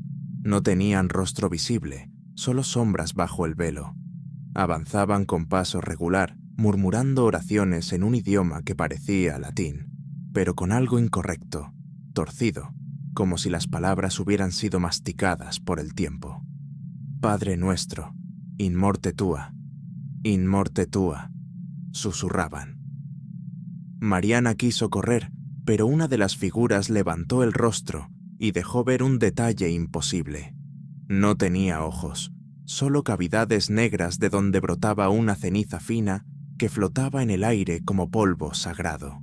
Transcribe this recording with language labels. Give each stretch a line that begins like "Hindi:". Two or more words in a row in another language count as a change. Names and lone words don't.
Spanish: No tenían rostro visible, solo sombras bajo el velo. Avanzaban con paso regular, murmurando oraciones en un idioma que parecía latín, pero con algo incorrecto, torcido, como si las palabras hubieran sido masticadas por el tiempo. «Padre nuestro,
Latin: in morte tua», susurraban.
Spanish: Mariana quiso correr, pero una de las figuras levantó el rostro y dejó ver un detalle imposible. No tenía ojos, solo cavidades negras de donde brotaba una ceniza fina que flotaba en el aire como polvo sagrado.